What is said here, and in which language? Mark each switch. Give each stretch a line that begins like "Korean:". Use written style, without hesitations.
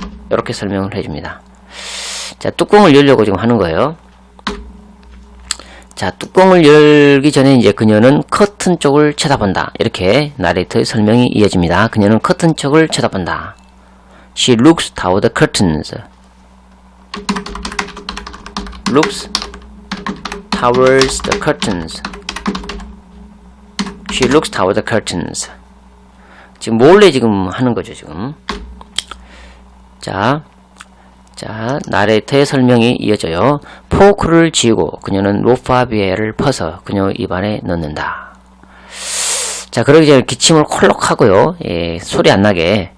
Korean: 이렇게 설명을 해줍니다. 자, 뚜껑을 열려고 지금 하는 거예요. 자, 뚜껑을 열기 전에 이제 그녀는 커튼 쪽을 쳐다본다. 이렇게 나레이터의 설명이 이어집니다. 그녀는 커튼 쪽을 쳐다본다.
English: She looks toward the curtains. Looks towards the curtains. She looks toward the curtains.
Korean: 지금 몰래 지금 하는 거죠, 지금. 자, 나레이터의 설명이 이어져요. 포크를 쥐고 그녀는 로파비에를 퍼서 그녀 입안에 넣는다. 자, 그러기 전에 기침을 콜록 하고요. 예, 소리 안 나게.